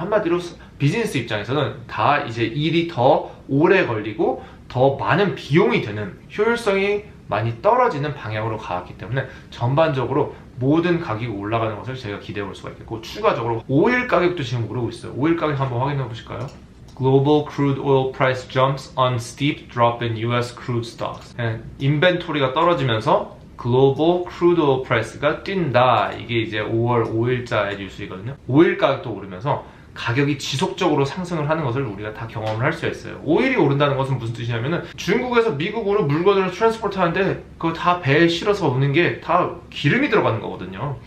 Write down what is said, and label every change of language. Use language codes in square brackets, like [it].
[ko] 한마디로 비즈니스 입장에서는 다 이제 일이 더 오래 걸리고 더 많은 비용이 드는, 효율성이 많이 떨어지는 방향으로 가왔기 때문에 전반적으로 모든 가격이 올라가는 것을 저희가 기대해 볼 수가 있겠고, 추가적으로 오일 가격도 지금 오르고 있어요. 오일 가격 한번 확인해 보실까요? [en] Global crude oil price jumps on steep drop in US crude stocks. [ko] 인벤토리가 떨어지면서 글로벌 크루드 오일 프라이스가 뛴다. 이게 이제 5월 5일자의 뉴스이거든요. 오일 가격도 오르면서 가격이 지속적으로 상승을 하는 것을 우리가 다 경험을 할 수가 있어요. 오일이 오른다는 것은 무슨 뜻이냐면은 중국에서 미국으로 물건을 트랜스포트 하는데 그거 다 배에 실어서 오는 게 다 기름이 들어가는 거거든요.